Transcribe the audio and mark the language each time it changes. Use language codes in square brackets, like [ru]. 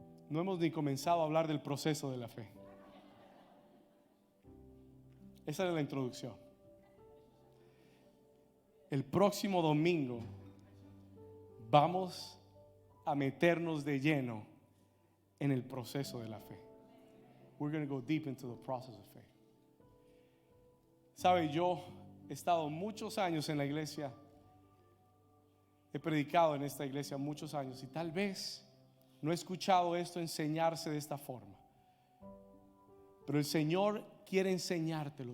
[es] No hemos ni comenzado a hablar del proceso de la fe. Esa es la introducción. El próximo domingo vamos a meternos de lleno en el proceso de la fe. [en] We're going to go deep into the process of faith. [es] Sabe, yo he estado muchos años en la iglesia. He predicado en esta iglesia muchos años y tal vez no he escuchado esto enseñarse de esta forma. Pero el Señor quiere enseñártelo.